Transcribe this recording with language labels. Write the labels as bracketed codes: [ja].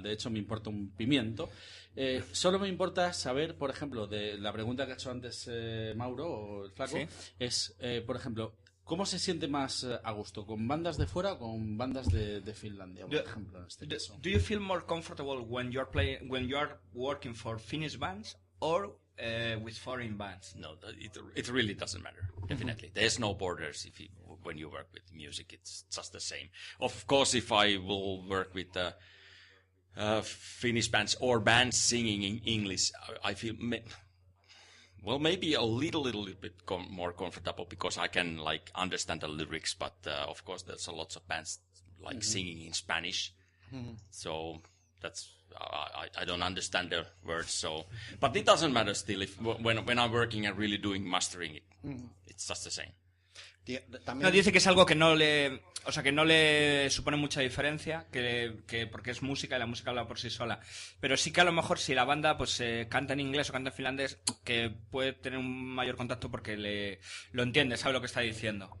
[es] De hecho, me importa un pimiento. Solo me importa saber, por ejemplo, de la pregunta que ha hecho antes Mauro, o el flaco, es, por ejemplo, ¿cómo se siente más a gusto? ¿Con bandas de fuera o con bandas de Finlandia, por ejemplo, en este caso? [en] Do you feel more comfortable when you're working for Finnish bands or with foreign bands? No, it really doesn't matter. Definitely, there's no borders when you work with music. It's just the same. Of course, if I will work with Finnish bands or bands singing in English, I feel maybe a little bit more comfortable because I can understand the lyrics. But of course, there's a lots of bands singing in Spanish, so that's. I don't understand the words, so but it doesn't matter still when I'm working and really doing mastering it, it's just the same. [es] No, dice que es algo que no le supone mucha diferencia, que porque es música y la música habla por sí sola. Pero sí que a lo mejor si la banda pues canta en inglés o canta en finlandés, que puede tener un mayor contacto porque lo entiende, sabe lo que está diciendo.